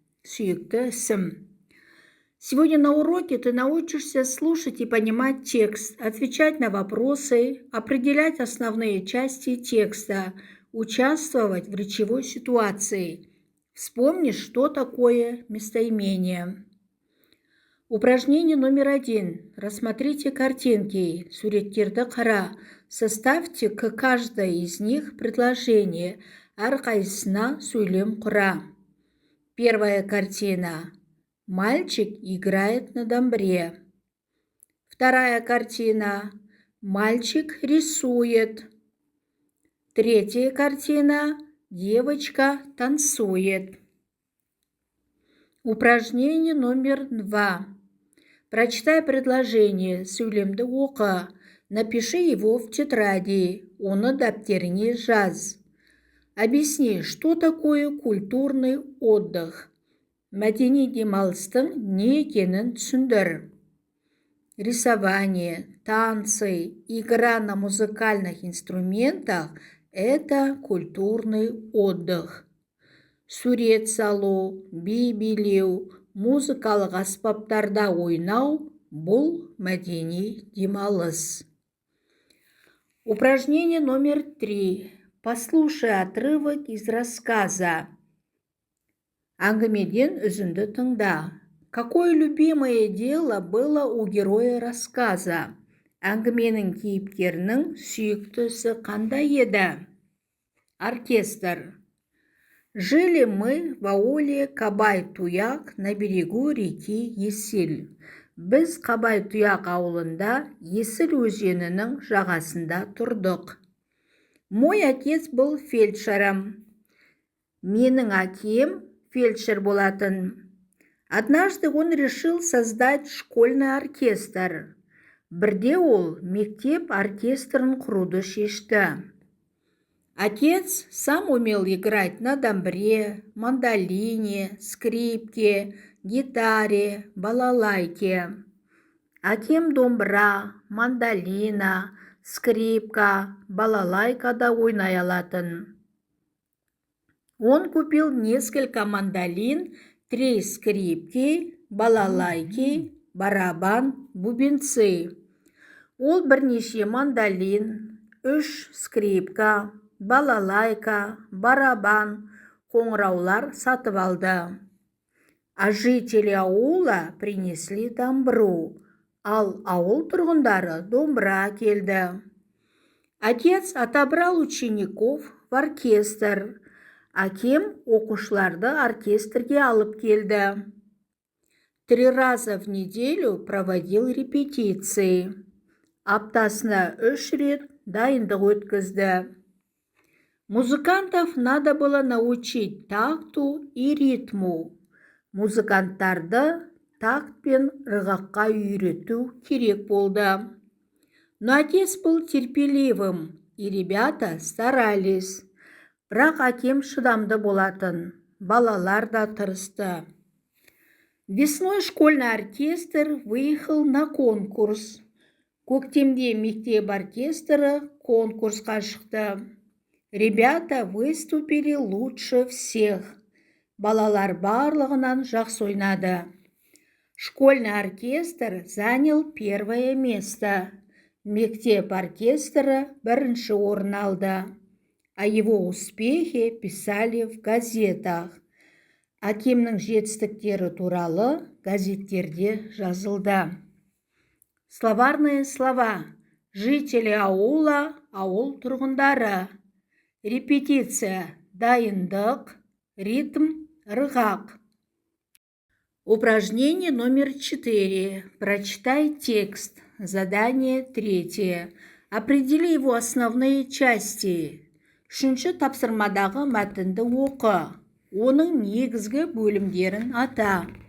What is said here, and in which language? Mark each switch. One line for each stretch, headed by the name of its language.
Kazakh: Сүйікті ісім.
Russian: Сегодня на уроке ты научишься слушать и понимать текст, отвечать на вопросы, определять основные части текста, участвовать в речевой ситуации. Вспомни, что такое местоимение. Упражнение номер 1. Рассмотрите картинки.
Kazakh: Суреттерді қара.
Russian: Составьте к каждой из них предложение.
Kazakh: Әрқайсысына сөйлем құра.
Russian: Первая картина. Мальчик играет на домбре. Вторая картина. Мальчик рисует. Третья картина. Девочка танцует. Упражнение номер 2. Прочитай предложение,
Kazakh: сөйлемді оқы.
Russian: Напиши его в тетради,
Kazakh: оны дәптеріне жаз.
Russian: Объясни, что такое культурный отдых.
Kazakh: Мәдени демалыстың не екенін түсіндір.
Russian: Рисование, танцы, игра на музыкальных инструментах – это культурный отдых.
Kazakh: Сурет салу, би билеу, музыкалық аспаптарда ойнау – бұл мәдени демалыс.
Russian: Упражнение номер 3. Послушай отрывок из рассказа.
Kazakh: Әңгімеден үзінді тыңда.
Russian: Какое любимое дело было у героя рассказа?
Kazakh: Әңгіменің кейіпкерінің сүйіктісі қандай еді? Оркестр.
Russian: Жили мы в ауле Кабай-Туяк на берегу реки Есіл.
Kazakh: Біз Кабай-Туяк ауылында Есіл өзенінің жағасында тұрдық.
Russian: Мой отец был фельдшером.
Kazakh: Менің әкем фельдшер болатын.
Russian: Однажды он решил создать школьный оркестр.
Kazakh: Бірде ол мектеп оркестрін құруды шешті.
Russian: Отец сам умел играть на домбре, мандолине, скрипке, гитаре, балалайке.
Kazakh: Әкем домбыра, мандолина, скрипка, балалайкада ойнай алатын.
Russian: Он купил несколько мандолин, 3 скрипки, балалайки, барабан, бубенцы.
Kazakh: Ол бірнеше мандолин, 3 скрипка, балалайка, барабан, қоңыраулар сатып алды.
Russian: А жители аула принесли домбру,
Kazakh: ал ауыл тұрғындары домбра келді.
Russian: Отец отобрал учеников в оркестр.
Kazakh: Әкем оқушыларды оркестрге алып келді.
Russian: 3 раза в неделю проводил репетиции.
Kazakh: Аптасына 3 рет дайындық өткізді.
Russian: Музыкантов надо было научить такту и ритму.
Kazakh: Музыканттарды такт пен ырғаққа үйрету керек болды.
Russian: Но отец был терпеливым, и ребята старались.
Kazakh: Бірақ әкем шыдамды болатын. Балалар да тырысты.
Russian: Весной школьный оркестр выехал на конкурс.
Kazakh: Көктемде мектеп оркестрі конкурсқа шықты.
Russian: Ребята выступили лучше всех.
Kazakh: Балалар барлығынан жақсы ойнады.
Russian: Школьный оркестр занял 1 место.
Kazakh: Мектеп оркестрі 1 орын алды.
Russian: А его успехи писали в газетах.
Kazakh: Әкемнің жетістіктері туралы газеттерде жазылды.
Russian: Словарные слова. Жители аула,
Kazakh: ауыл тұрғындары.
Russian: Репетиция. Дайындық. Ритм. Ырғақ. Упражнение номер 4. Прочитай текст. Задание 3. Определи его основные части.
Kazakh: 3-ші тапсырмадағы мәтінді оқы. Оның негізгі бөлімдерін ата.